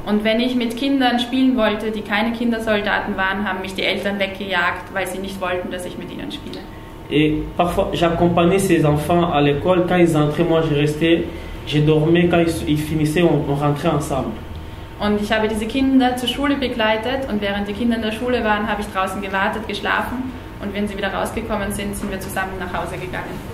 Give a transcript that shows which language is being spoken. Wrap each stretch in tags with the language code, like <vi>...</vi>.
<de>Und wenn ich mit Kindern spielen wollte, die keine Kindersoldaten waren, haben mich die Eltern weggejagt, weil sie nicht wollten, dass ich mit ihnen spiele.</de> <fr>Et parfois, j'accompagnais ces enfants à l'école. Quand ils entraient, moi je restais, je dormais. Quand ils finissaient, on rentrait ensemble.</fr> <de>Und ich habe diese Kinder zur Schule begleitet und während die Kinder in der Schule waren, habe ich draußen gewartet, geschlafen und wenn sie wieder rausgekommen sind, sind wir zusammen nach Hause gegangen.</de>